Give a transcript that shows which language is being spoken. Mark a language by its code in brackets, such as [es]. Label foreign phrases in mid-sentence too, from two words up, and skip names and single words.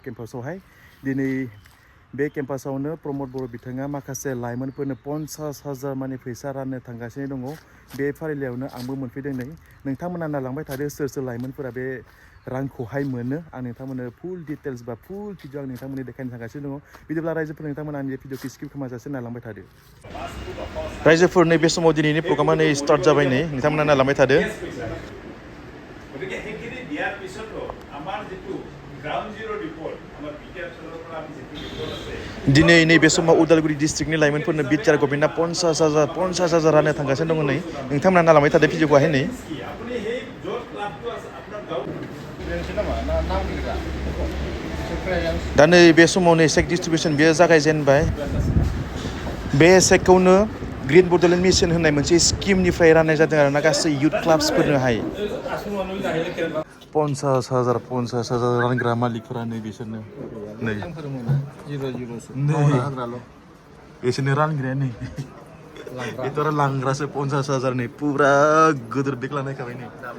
[brx] केम्पासावहाय दिनै बे केम्पासावनो प्रमद बर' बिथाङा माखासे लाइमोनफोरनो 50,000 माने फैसा राननो थांगासिनो दङ बे फारिलाइयावनो आंबो मोनफैदों नै नोंथांमोना नायलांबाय थादो सोर सोर लाइमोनफोरा बे रांखौहाय मोनो आं नोंथांमोननो [en] full details [brx] बा [en] full video [brx] आं नोंथांमोननो देखायनो थांगासिनो दङ बिदिब्ला रायजोफोर नोंथांमोना आंनि भिडिअखौ स्किप खालामाजासे नायलांबाय थादो रायजोफोर नै बे समाव दिनैनि प्रग्रामा नै स्टार्ट जाबाय नै नोंथांमोना नायलांबाय थादो [as] গতিকে সেইখিনি দিয়াৰ পিছতো আমাৰ যিটো [en] ground zero report [as] আমাৰ বিটিআৰ ফালৰ পৰা আমি যিটো ৰিপৰ্ট আছে [brx] दिनै नैबे समाव उदालगुरि डिस्ट्रिक्टनि लाइमोनफोरनो बिटिआर गभर्नमेन्टआ 50,000 राननो थांगासिनो दङ नै नोंथांमोना नायलांबाय थादो भिडिअखौहाय नै [as] আপুনি সেই য'ত ক্লাবটো আছে আপোনাৰ গাঁৱত [brx] दा नै बे समाव नै [en] cheque distribution [brx] बेयो जागायजेनबाय बे चेकखौनो ग्रिन बड'लेण्ड मिशन होननाय मोनसे स्किमनिफ्राय राननाय जादों आरो ना गासै [en] youth clubs [brx] 50,000 रानग्रा मालिकफोरा नै बिसोरनो नै बिसोरनो रानग्राया नै बेथ' आरो लांग्रासो 50,000 नै पुरा गोदोर बेग लानायखाबाय नै